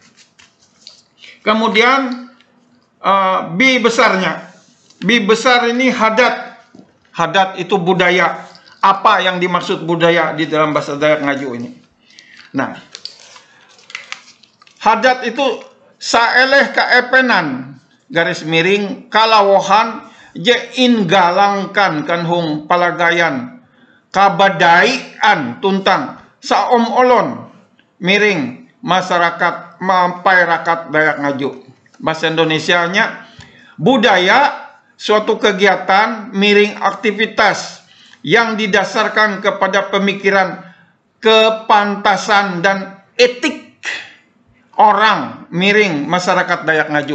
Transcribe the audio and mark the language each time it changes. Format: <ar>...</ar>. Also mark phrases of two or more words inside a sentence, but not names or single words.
<id>Kemudian B besarnya. B besar ini hadat. Hadat itu budaya. Apa yang dimaksud budaya di dalam bahasa Dayak Ngaju ini?</id> <nij>Nah, hadat itu saeleh kaepenan</nij> <id>garis miring</id> <nij>kalawohan je ingalangkan kanhung palagayan kabadaian tuntang saom olon miring masyarakat mampai rakat Dayak Ngaju.</nij> <id>Bahasa Indonesianya, budaya suatu kegiatan miring aktivitas yang didasarkan kepada pemikiran kepantasan dan etik orang miring masyarakat Dayak Ngaju.</id>